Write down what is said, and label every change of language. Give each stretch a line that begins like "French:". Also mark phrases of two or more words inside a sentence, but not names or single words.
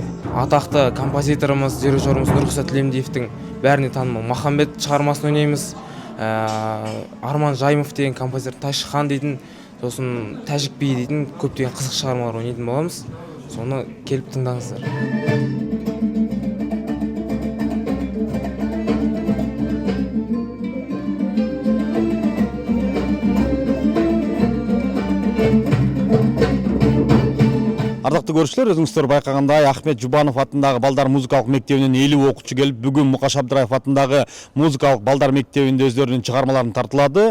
Kazakh: Атақты композиторымыз, дирижеріміз Нұрқисат Тілемдиевтің бәріне танымал Махамбет шығармасын ойнаймыз. Арман Жайымов деген композитор, Тайшыхан дейтін, сосын Тәжік би дейтін көптеген қызық шығармалар ойнайтын боламыз. Соны келіп тыңдаңыздар.
Kyrgyz: Ардактуу көрүүчүлөр, өзүңүздөр байкагандай Ахмет Жубанов атындагы балдар музыкалык мектебинен 50 окуучу келип, бүгүн Мукаш Абдраев атындагы музыкалык балдар мектебинде өздөрүнүн чыгармаларын тартылады.